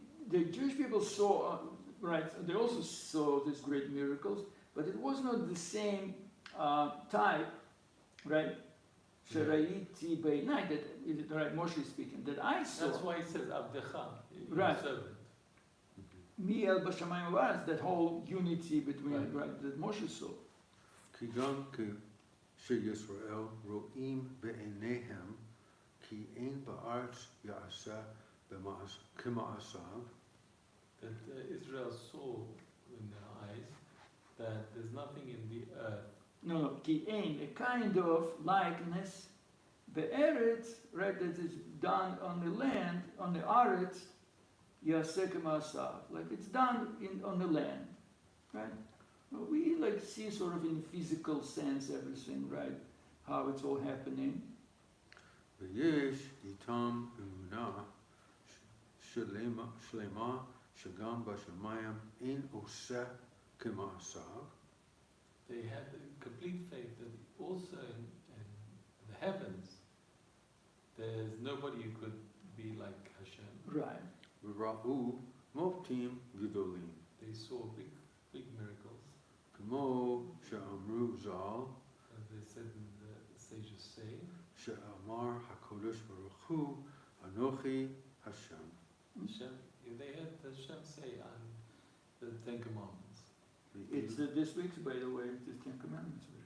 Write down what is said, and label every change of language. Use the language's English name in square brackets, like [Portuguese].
[English] The Jewish people saw, they also saw these great miracles, but it was not the same type, right? [Hebrew] שראיתי בעיניי, [English] that Moshe is speaking, that I saw. That's why it says Abdecha, Right. servant. [Hebrew] מיאל בשמיים ובארץ, [English] that whole unity between, right, that Moshe saw. [Hebrew] כי גם כשישראל רואים בעיניהם כי אין בארץ יעשה כמעשיו. [English] That Israel saw in their eyes that there's nothing in the earth. No, [Hebrew] כי אין, [English] a kind of likeness, [Hebrew] בארץ, [English] right, that is done on the land, on the aretz, [Hebrew] יעשה כמעשיו, [English] like it's done on the land, right? We like see sort of in physical sense everything, right? How it's all happening. [Hebrew] ויש איתם אמונה שלמה שגם בשמיים אין עושה כמעשיו. [English] They had complete faith that also in the heavens there's nobody who could be like Hashem. Right. [Hebrew] וראו מופתים גדולים. [English] They saw big miracles. [Hebrew] כמו שאמרו ז"ל, [English] As they said in the sages say, [Hebrew] שאמר הקדוש ברוך הוא אנוכי השם. [English] Hashem, they had Hashem say on the Ten Commandments. It's this week's, by the way, the Ten Commandments.